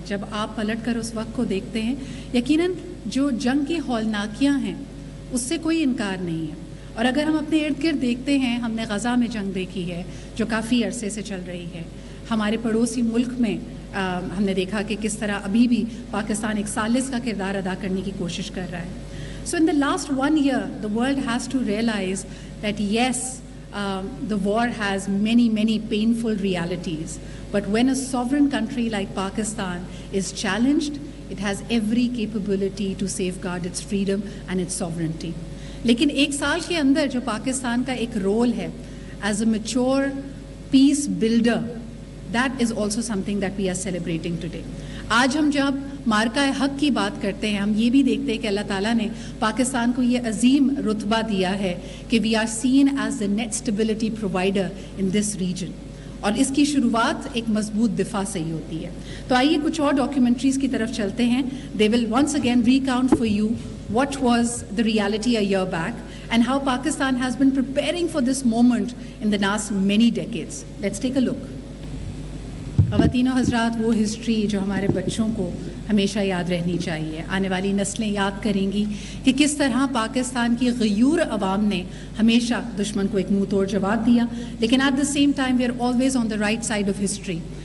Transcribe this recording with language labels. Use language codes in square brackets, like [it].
[ur] جب آپ پلٹ کر اس وقت کو دیکھتے ہیں, یقیناً جو جنگ کی ہولناکیاں ہیں اس سے کوئی انکار نہیں ہے. اور اگر ہم اپنے ارد گرد دیکھتے ہیں, ہم نے غزہ میں جنگ دیکھی ہے جو کافی عرصے سے چل رہی ہے. ہمارے پڑوسی ملک میں ہم نے دیکھا کہ کس طرح ابھی بھی پاکستان ایک ثالث کا کردار ادا کرنے کی کوشش کر رہا ہے. [en] So in the last 1 year, the world has to realize that yes, the war has many painful realities. But when a sovereign country like Pakistan is challenged, it has every capability to safeguard its freedom and its sovereignty. [ur] لیکن ایک سال کے اندر جو پاکستان کا ایک role ہے [en] as a mature peace builder, that is also something that we are celebrating today. [ur] آج ہم جب مارکہ حق کی بات کرتے ہیں, ہم یہ بھی دیکھتے ہیں کہ اللہ تعالیٰ نے پاکستان کو یہ عظیم رتبہ دیا ہے کہ [en] we are seen as the net stability provider in this region, [ur] اور اس کی شروعات ایک مضبوط دفاع سے ہی ہوتی ہے. تو آئیے کچھ اور ڈاکیومنٹریز کی طرف چلتے ہیں. [en] They will once again recount for you what was the reality a year back and how Pakistan has been preparing for this moment in the last many decades. Let's take a look. [ur] خواتین و حضرات, وہ history جو ہمارے بچوں کو ہمیشہ یاد رہنی چاہیے. آنے والی نسلیں یاد کریں گی کہ کس طرح پاکستان کی غیور عوام نے ہمیشہ دشمن کو ایک منہ توڑ جواب دیا, لیکن [en] At the same time we are always on the right side of history.